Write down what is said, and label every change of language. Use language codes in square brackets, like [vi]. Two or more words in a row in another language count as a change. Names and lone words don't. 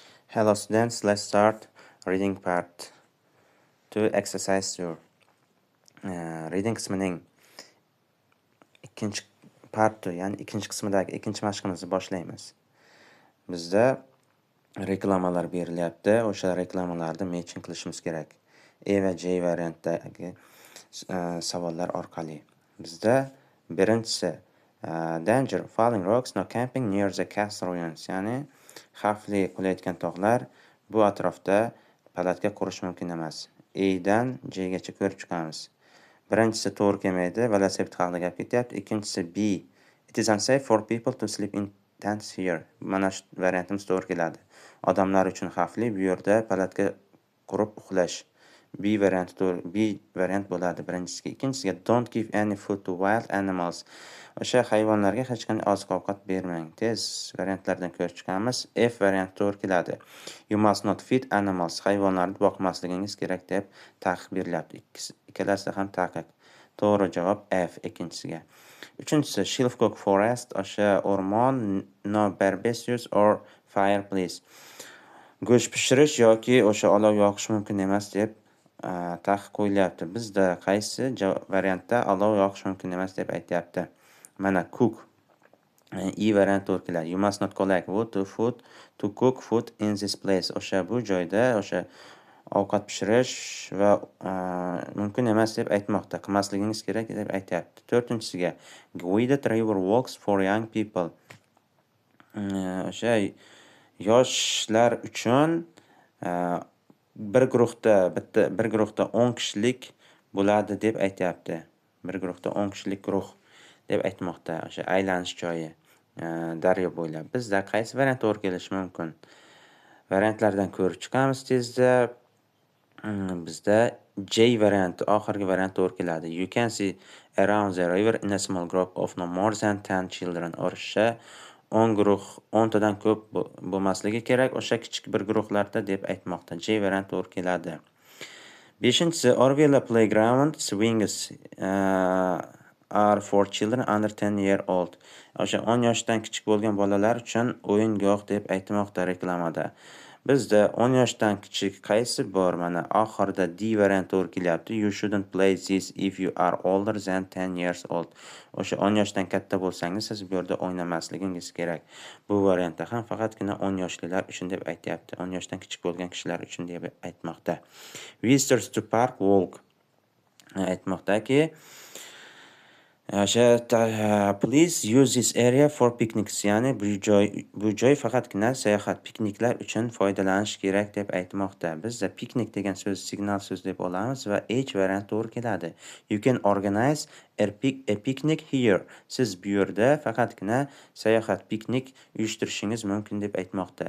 [en] Hello students, let's start reading part 2 exercise 2. [uz] Reading qismining ikkinchi part 2, ya'ni ikkinchi qismidagi ikkinchi mashqimizni boshlaymiz. Bizda reklamalar berilyapti. O'sha reklamalarni matching qilishimiz kerak. A va J variantdagi savollar orqali. Bizda birinchisi [en] danger, falling rocks, no camping near the castle ruins, [uz] ya'ni xavfli qulayotgan tog'lar, bu atrofda palatka qurish mumkin emas. A dan J gacha ko'rib chiqamiz. Birinchisi to'g'ri kelmaydi, velosiped haqida gap ketyapti. Ikkinchisi B. [en] It is unsafe for people to sleep in tents here. [uz] Mana shu variantimiz to'g'ri keladi. Odamlar uchun xavfli bu yerda palatka qurib uxlash. B variant bo'ladi birinchisiga. [en] Ikkinchisiga don't give any food to wild animals. [uz] O'sha hayvonlarga hech qanday oziq-ovqat bermang. Tez variantlardan ko'rib chiqamiz. F varianti to'g'ri keladi. [en] You must not feed animals. [uz] Hayvonlarni boqmasligingiz kerak deb taqiq berilyapti. Ikkalasi ham taqiq. To'g'ri javob F ikkinchisiga. Uchinchisi Shilfcock Forest, o'sha o'rmon, [en] no barbecues or fireplace. [uz] Go'sht pishirish yoki o'sha olov yoqish mumkin emas deb taqiq qo'yilyapti. Bizda qaysi variantda olov yoqish mumkin emas deb aytyapti. Mana cook. E variant to'g'ri keladi. [en] You must not collect wood to cook food in this place. [uz] O'sha bu joyda o'sha ovqat pishirish va mumkin emas deb aytmoqda. Qilmasligingiz kerak deb aytyapti. [en] To'rtinchisiga guided river walks for young people. [uz] O'sha yoshlar uchun bir guruhda 10 kishilik bo'ladi deb aytyapti. Bir guruhda 10 kishilik guruh deb aytmoqda. O'sha aylanish joyi daryo bo'ylab. Bizda qaysi variant to'g'ri kelishi mumkin? Variantlardan ko'rib chiqamiz tezda. Bizda J varianti, oxirgi variant to'g'ri keladi. [en] You can see around the river in a small group of no more than 10 children. [uz] O'sha 10 guruh, 10 tadan ko'p bo'lmasligi kerak o'sha kichik bir guruhlarda deb aytmoqda. J variant to'g'ri keladi. [en] Beshinchisi Orville playground swings are for children under 10 year old. [uz] O'sha 10 yoshdan kichik bo'lgan bolalar uchun o'yingoh deb aytmoqda reklamada. Bizda 10 yoshdan kichik qaysi bor? Mana oxirida D variant to'g'ri kelyapti. [en] You shouldn't play this if you are older than 10 years old. [uz] O'sha 10 yoshdan katta bo'lsangiz, siz bu yerda o'ynamasligingiz kerak. Bu variantda ham faqatgina 10 yoshlilar uchun deb aytyapti. 10 yoshdan kichik bo'lgan kishilar uchun deb aytmoqda. [en] Visitors to park walk aytmoqdaki, please use this area for picnics. [uz] Ya'ni bu joy faqatgina sayohat, pikniklar uchun foydalanish kerak deb aytmoqda. Bizda piknik degan so'z signal so'z deb olamiz va H variant to'g'ri keladi. [en] You can organize a picnic here. [uz] Siz bu yerda faqatgina sayohat, piknik uyushtirishingiz mumkin deb aytmoqda.